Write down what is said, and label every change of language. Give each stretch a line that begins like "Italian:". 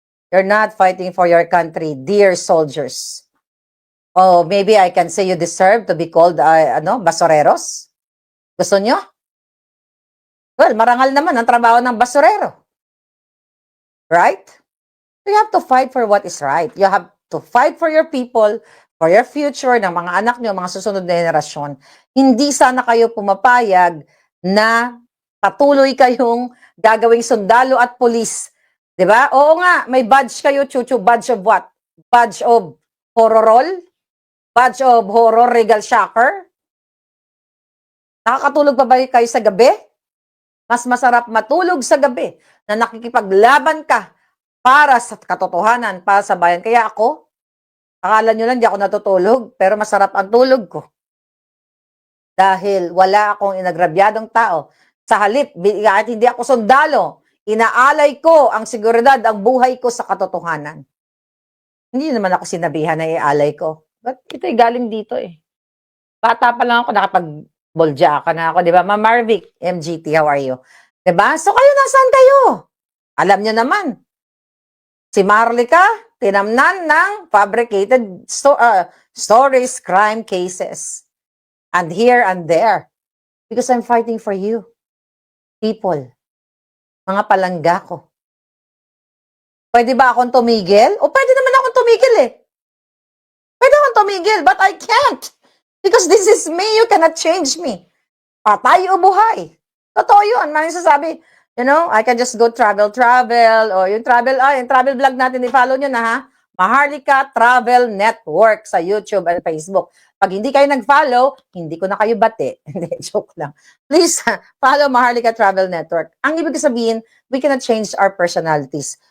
English: You're not fighting for your country, dear soldiers. Oh, maybe I can say you deserve to be called, basoreros?
Filipino: Gusto nyo? Well, marangal naman ang trabaho ng basurero.
English: Right? You have to fight for what is right. You have to fight for your people, for your future,
Filipino: ng mga anak nyo, mga susunod na henerasyon. Hindi sana kayo pumapayag na patuloy kayong gagawing sundalo at pulis. Diba? Oo nga, may badge kayo, chuchu.
English: Badge of what? Badge of horror roll? Badge of horror regal shocker?
Filipino: Nakakatulog pa ba kayo sa gabi? Mas masarap matulog sa gabi na nakikipaglaban ka para sa katotohanan, para sa bayan. Kaya ako, akala nyo lang di ako natutulog, pero masarap ang tulog ko. Dahil wala akong inagrabyadong tao. Sa halip, kahit hindi ako sundalo, inaalay ko ang seguridad, ang buhay ko sa katotohanan. Hindi naman ako sinabihan na iaalay ko. But ito'y galing dito eh. Bata pa lang ako, nakapag-bolja ka na ako, di ba?
English: Ma'am Marvic, MGT, how are you?
Filipino: Di ba? So kayo, nasaan kayo? Alam nyo naman. Si Marlica, tinamnan ng fabricated stories, crime cases.
English: And here and there. Because I'm fighting for you.
Filipino: People. Mga palangga ko. Pwede ba akong tumigil? O pwede naman akong tumigil eh. Pwede akong tumigil,
English: but I can't. Because this is me, you cannot change me.
Filipino: Patay o buhay. Totoo yun. Maraming sasabi,
English: I can just go travel.
Filipino: O yung travel vlog natin, i-follow nyo na ha. Maharlika Travel Network sa YouTube at Facebook. Pag hindi kayo nag-follow, hindi ko na kayo bate. Hindi, joke lang.
English: Please, follow Maharlika Travel Network.
Filipino: Ang ibig sabihin,
English: we cannot change our personalities.